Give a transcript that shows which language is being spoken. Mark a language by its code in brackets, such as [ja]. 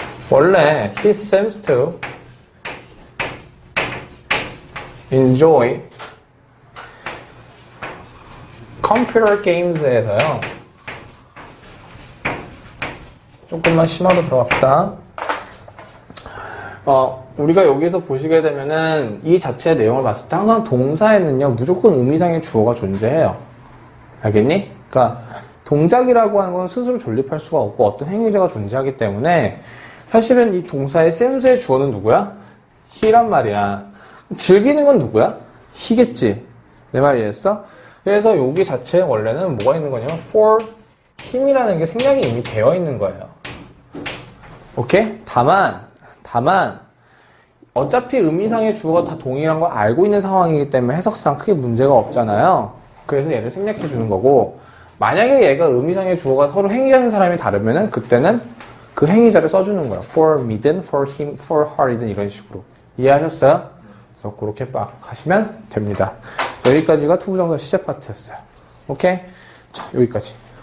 [ko] 원래 [en] he seems to enjoy computer games에서요. [ko] 조금만 심화로 들어갑시다. 우리가 여기서 보시게 되면은 이 자체의 내용을 봤을 때 항상 동사에는요, 무조건 의미상의 주어가 존재해요. 알겠니? 그러니까 동작이라고 하는 건 스스로 존립할 수가 없고 어떤 행위자가 존재하기 때문에 사실은 이 동사의 쌤수의 주어는 누구야? he란 말이야. 즐기는 건 누구야? he겠지. 내 말 이해했어? 그래서 여기 자체에 원래는 뭐가 있는 거냐면 for him이라는 게 생략이 이미 되어 있는 거예요. 오케이? 다만 어차피 의미상의 주어가 다 동일한 걸 알고 있는 상황이기 때문에 해석상 크게 문제가 없잖아요. 그래서 얘를 생략해 주는 거고, 만약에 얘가 의미상의 주어가 서로 행위하는 사람이 다르면은 그때는 그 행위자를 써주는 거예요. for me든, for him, for her이든 이런 식으로. 이해하셨어요? 그래서 그렇게 빡 하시면 됩니다. 여기까지가 투부정사 시제 파트였어요. 오케이? 자, 여기까지.